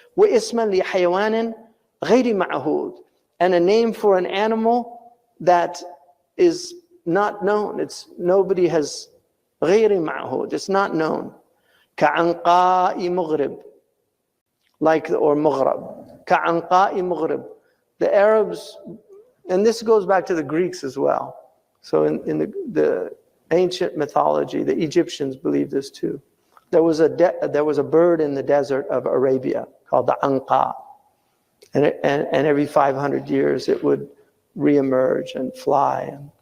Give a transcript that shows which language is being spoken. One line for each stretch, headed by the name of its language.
Arabic: واسما لحيوان غير معهود,
English: and a name for an animal that is not known. It's nobody has
Arabic: غير معهود.
English: It's not known.
Arabic: كعنقاء مغرب,
English: like, or
Arabic: مغرب. كعنقاء مغرب.
English: The Arabs, and this goes back to the Greeks as well. So in the ancient mythology, the Egyptians believed this too. There was a bird in the desert of Arabia called the anqa, and every 500 years it would reemerge and fly.